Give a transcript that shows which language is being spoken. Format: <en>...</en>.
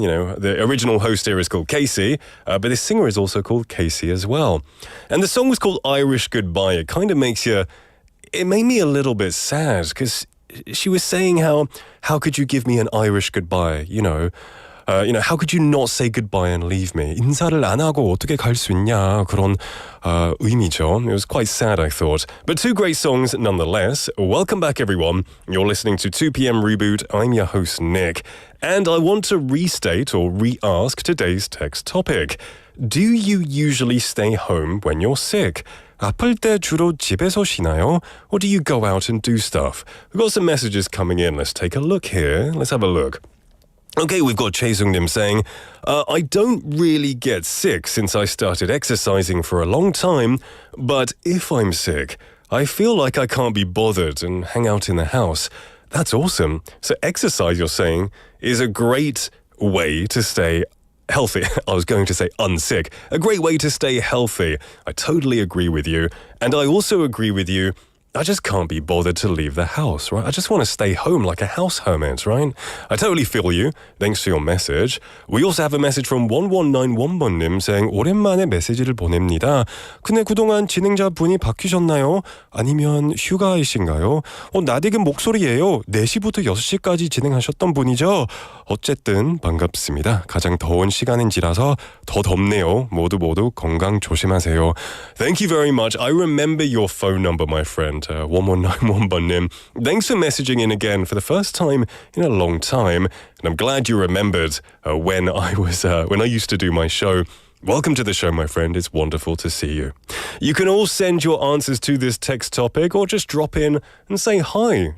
<en>You know, the original host here is called Casey, but this singer is also called Casey as well. And the song was called Irish Goodbye. It kind of makes you... It made me a little bit sad because she was saying how could you give me an Irish goodbye, you know, how could you not say goodbye and leave me?</en> <ko>인사를 안 하고 어떻게 갈 수 있냐 그런 의미죠.</ko> <en>It was quite sad, I thought. But two great songs nonetheless. Welcome back, everyone. You're listening to 2 p.m. Reboot. I'm your host, Nick. And I want to restate or re-ask today's text topic. Do you usually stay home when you're sick?</en> <ko>아플 때 주로 집에서 쉬나요?</ko> <en>Or do you go out and do stuff? We've got some messages coming in. Let's take a look here. Let's have a look. Okay, we've got Chae Sung-nim saying, I don't really get sick since I started exercising for a long time, but if I'm sick, I feel like I can't be bothered and hang out in the house. That's awesome. So exercise, you're saying, is a great way to stay healthy. I was going to say unsick. A great way to stay healthy. I totally agree with you. And I also agree with you. I just can't be bothered to leave the house, right? I just want to stay home like a house hermit, right? I totally feel you. Thanks for your message. We also have a message from 1191번님 saying</en> <ko>오랜만에 메시지를 보냅니다. 근데 그동안 진행자 분이 바뀌셨나요? 아니면 휴가이신가요? 낯익은 목소리예요. 4시부터 6시까지 진행하셨던 분이죠? 어쨌든 반갑습니다. 가장 더운 시간인지라서 더 덥네요. 모두 건강 조심하세요.</ko> <en>Thank you very much. I remember your phone number, my friend. 1191번님. Thanks for messaging in again for the first time in a long time. And I'm glad you remembered when I used to do my show. Welcome to the show, my friend. It's wonderful to see you. You can all send your answers to this text topic or just drop in and say hi.</en>